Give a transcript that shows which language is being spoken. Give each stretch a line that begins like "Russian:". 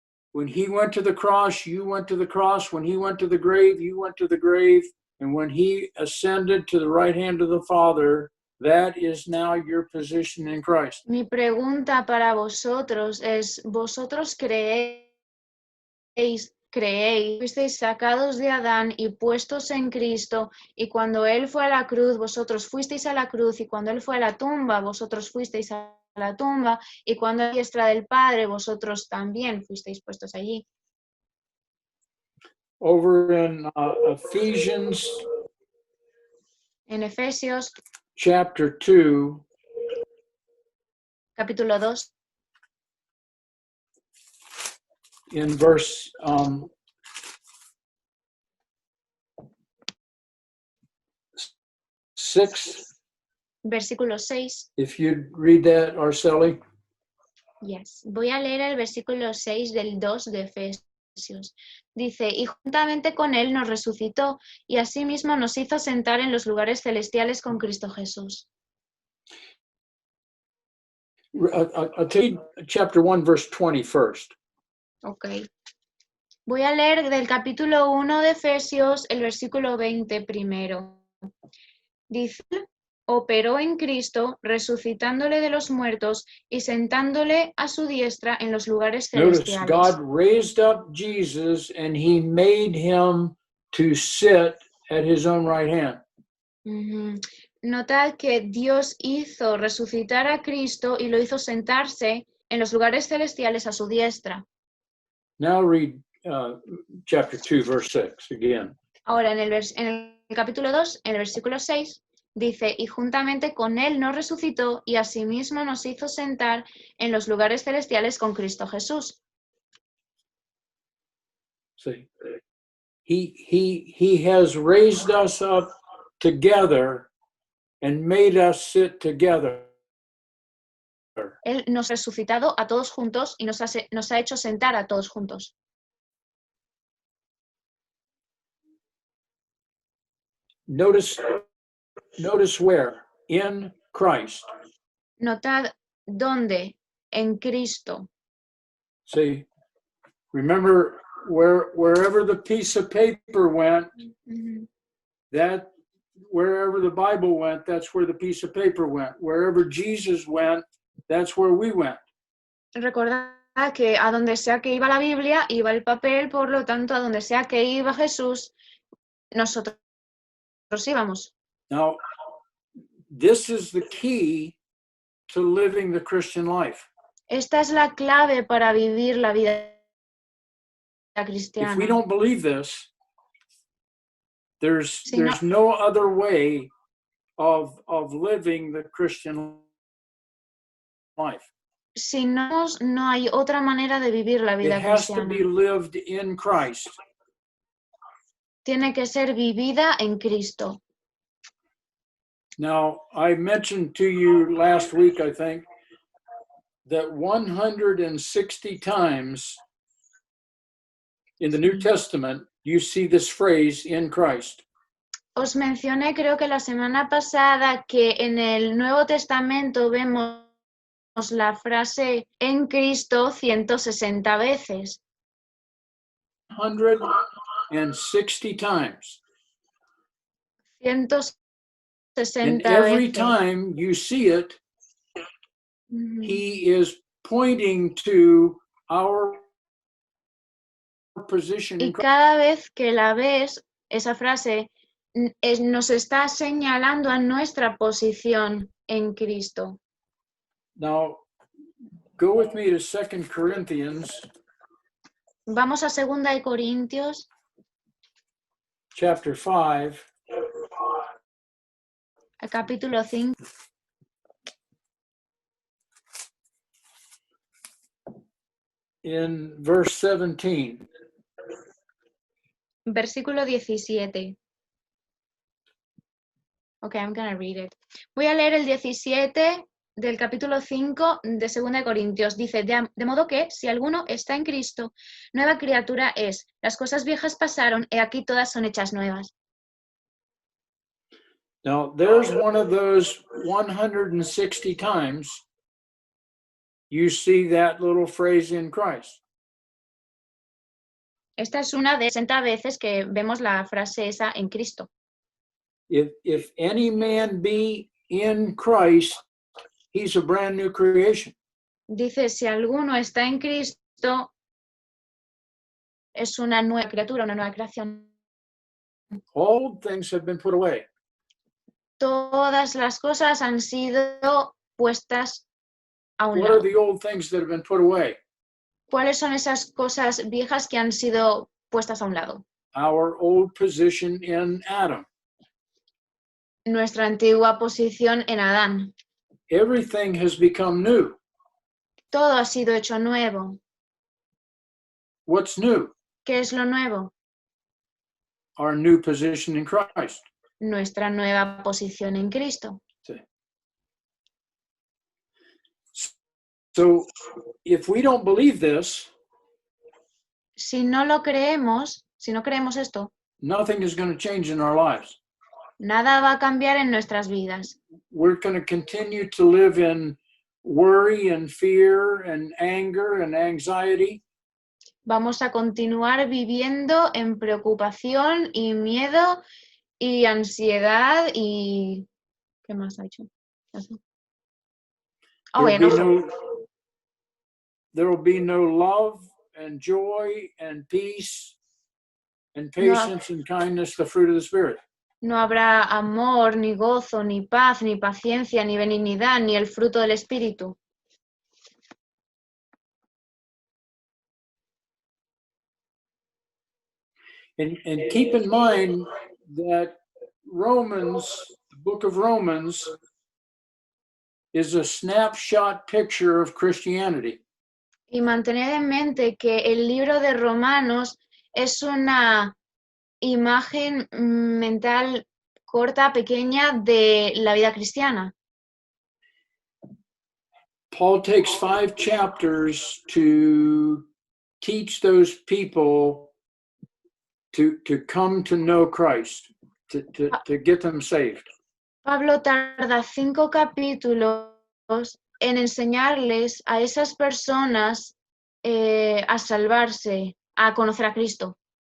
English: When he went to the cross, you went to the cross. When he went to the grave, you went to the grave. And when he ascended to the right hand of the Father, that is now your position in Christ.
Spanish: Mi pregunta para vosotros es, ¿vosotros creéis, fuisteis sacados de Adán y puestos en Cristo, y cuando él fue a la cruz, vosotros fuisteis a la cruz, y cuando él fue a la tumba, vosotros fuisteis a la tumba, y cuando a la diestra del Padre, vosotros también fuisteis puestos allí?
English: Over in Ephesians
Spanish: En Efesios,
English: chapter 2,
Spanish: capítulo 2,
English: in verse 6,
Spanish: versículo 6.
English: if you'd read that, Arceli.
Spanish: Yes. Voy a leer el versículo 6 del 2 de Efesios. Dice, y juntamente con él nos resucitó y asimismo nos hizo sentar en los lugares celestiales con Cristo Jesús.
English: I'll tell you chapter 1, verse 20 first. Ok.
Spanish: Voy a leer del capítulo 1 de Efesios el versículo 20 primero. Dice, operó en Cristo, resucitándole de los muertos y sentándole a su diestra en los lugares
English: Notice
Spanish: celestiales.
English: God raised up Jesus and he made him to sit at his own right hand. Ujú.
Spanish: Notad que Dios hizo resucitar a Cristo y lo hizo sentarse en los lugares celestiales a su diestra.
English: Now read chapter 2, verse 6 again.
Spanish: Ahora, en el capítulo 2, en el versículo 6, dice, y juntamente con él nos resucitó y asimismo nos hizo sentar en los lugares celestiales con Cristo Jesús.
English: See, he has raised us up together and made us sit together.
Spanish: Él nos ha resucitado a todos juntos y nos ha hecho sentar a todos juntos.
English: Notice where? In Christ.
Spanish: Notad dónde, en Cristo.
English: See, remember wherever the piece of paper went, Ujú. that wherever the Bible went, that's where the piece of paper went. Wherever Jesus went, that's where we went.
Spanish: Recordad que a donde sea que iba la Biblia, iba el papel, por lo tanto, a donde sea que iba Jesús, nosotros íbamos.
English: Now, this is the key to living the Christian life.
Spanish: Esta es la clave para vivir la vida
English: If we
Spanish: cristiana.
English: don't believe this, there's
Spanish: Si no-
English: no other way of living the Christian life.
Spanish: Si no, no hay otra manera de vivir la
English: It
Spanish: vida
English: has to
Spanish: cristiana.
English: be lived in Christ.
Spanish: Tiene que ser vivida en Cristo.
English: Now, I mentioned to you last week, I think, that 160 times in the New Testament, you see this phrase, in Christ.
Spanish: Os mencioné, creo que la semana pasada, que en el Nuevo Testamento vemos la frase en Cristo 160 veces.
English: 160 times.
Spanish: 160
English: And every
Spanish: veces.
English: time you see it, Ujú. he is pointing to our position
Spanish: Y
English: in Christ.
Spanish: cada vez que la ves, esa frase nos está señalando a nuestra posición en Cristo.
English: Now, go with me to 2 Corinthians
Spanish: Vamos a 2 de Corintios,
English: chapter 5.
Spanish: al capítulo 5.
English: In verse 17.
Spanish: Versículo 17.
English: Ok, I'm gonna read it.
Spanish: Voy a leer el 17 del capítulo 5 de 2 de Corintios. Dice, de modo que, si alguno está en Cristo, nueva criatura es. Las cosas viejas pasaron, y aquí todas son hechas nuevas.
English: Now, there's one of those 160 times you see that little phrase in Christ.
Spanish: Esta es una de 60 veces que vemos la frase esa en Cristo.
English: If any man be in Christ, he's a brand new creation.
Spanish: Dice, si alguno está en Cristo, es una nueva criatura, una nueva creación.
English: All things have been put away.
Spanish: Todas las cosas han sido puestas a un
English: What are
Spanish: lado.
English: the old things that have been put away?
Spanish: ¿Cuáles son esas cosas viejas que han sido puestas a un lado?
English: Our old position in Adam.
Spanish: Nuestra antigua posición en Adán.
English: Everything has become new.
Spanish: Todo ha sido hecho nuevo.
English: What's new?
Spanish: ¿Qué es lo nuevo?
English: Our new position in Christ.
Spanish: Nuestra nueva posición en Cristo.
English: So if we don't believe this,
Spanish: si no lo creemos, si no creemos esto,
English: nothing is going to change in our lives.
Spanish: nada va a cambiar en nuestras vidas.
English: We're going to continue to live in worry and fear and anger and anxiety.
Spanish: Vamos a continuar viviendo en preocupación y miedo y ansiedad y... ¿Qué más ha hecho? Eso. Oh, enojo.
English: There will be no love and joy and peace and
Spanish: No.
English: patience and kindness, the fruit of the Spirit.
Spanish: No habrá amor, ni gozo, ni paz, ni paciencia, ni benignidad, ni el fruto del Espíritu.
English: And keep in mind that Romans, the book of Romans, is a snapshot picture of Christianity.
Spanish: Y mantened en mente que el libro de Romanos es una imagen mental corta, pequeña de la vida cristiana.
English: Paul takes 5 chapters to teach those people to come to know Christ, to get them saved.
Spanish: Pablo tarda 5 capítulos en enseñarles a esas personas a salvarse, a conocer a Cristo.